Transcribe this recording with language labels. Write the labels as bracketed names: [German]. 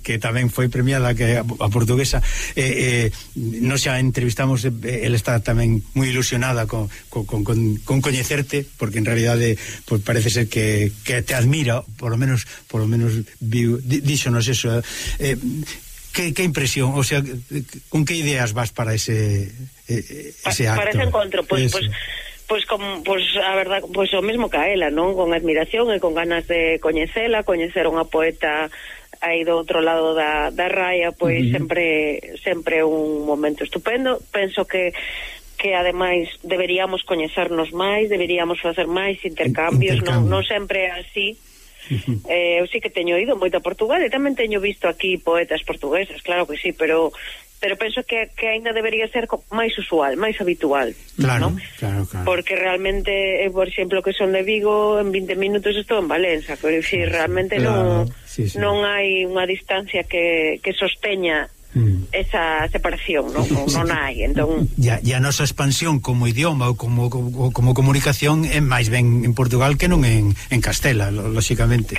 [Galician] que tamén foi premiada, que a portuguesa, nos xa entrevistamos, ela está tamén moi ilusionada con coñecerte, porque en realidad pues parece ser que te admira, por lo menos díxonos eso. [Spanish] ¿Qué impresión? O sea, ¿con qué ideas vas para ese acto? [Galician] Para ese encontro, pues o mismo que a ela, ¿no? Con admiración y con ganas de coñecela, coñecer a unha poeta aí do outro lado da raia, pues uh-huh. sempre un momento estupendo. Penso que ademais deberíamos coñecernos máis, deberíamos facer máis intercambios, non sempre así. Uh-huh. Eu sí que teño ido moito a Portugal e tamén teño visto aquí poetas portugueses, claro que sí, pero penso que ainda debería ser máis usual, máis habitual. Claro, ¿no? claro. Porque realmente, por exemplo, que son de Vigo, en 20 minutos estou en Valencia, pero sí, si realmente claro. non hai unha distancia que sosteña esa separación, non hai. Entón... Ya a nosa expansión como idioma ou como comunicación é máis ben en Portugal que non en Castela, lógicamente.